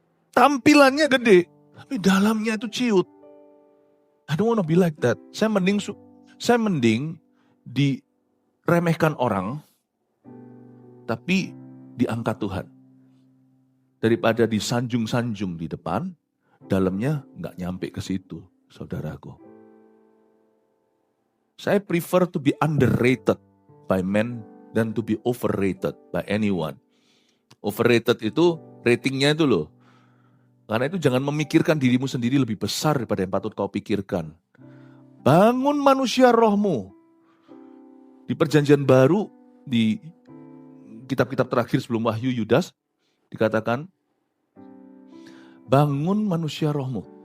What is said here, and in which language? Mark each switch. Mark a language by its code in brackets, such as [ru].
[id] Tampilannya gede, tapi dalamnya itu ciut. [en] I don't want to be like that. [id] Saya mending diremehkan orang, tapi diangkat Tuhan. Daripada disanjung-sanjung di depan, dalamnya nggak nyampe ke situ, saudaraku. Saya [en] prefer to be underrated by men than to be overrated by anyone. [id] Overrated itu ratingnya itu loh. Karena itu jangan memikirkan dirimu sendiri lebih besar daripada yang patut kau pikirkan. Bangun manusia rohmu. Di perjanjian baru, di kitab-kitab terakhir sebelum Wahyu Yudas, dikatakan, bangun manusia rohmu.